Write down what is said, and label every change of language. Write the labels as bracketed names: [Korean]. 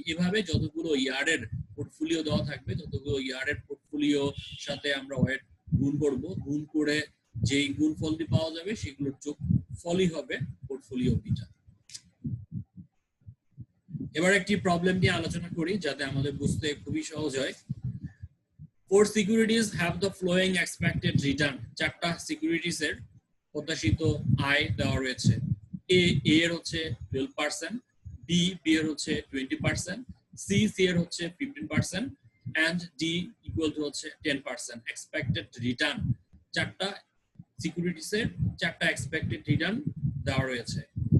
[Bangla] এভাবে যতগুলো ইয়ার্ডের পোর্টফোলিও দেওয়া থাকবে ততগুলো ইয়ার্ডের পোর্টফোলিও সাথে আমরা ওয়েট গুণ করব, গুণ করে যেই গুণফলটি পাওয়া যাবে সেগুলোর যোগ ফলই হবে পোর্টফোলিও বিটা। এবার একটি প্রবলেম নিয়ে আলোচনা করি যাতে আমাদের বুঝতে খুবই সহজ হয়। [English] Four securities have the following expected return. [Bangla] চারটা সিকিউরিটিস এর প্রত্যাশিত আয় দেওয়া রয়েছে। এ এর হচ্ছে 12%, বি এর হচ্ছে 20%, সি এর হচ্ছে 15% and ডি ইকুয়াল টু হচ্ছে 10% এক্সপেক্টেড রিটার্ন। চারটা সিকিউরিটিস এর চারটা এক্সপেক্টেড রিটার্ন দেওয়া রয়েছে।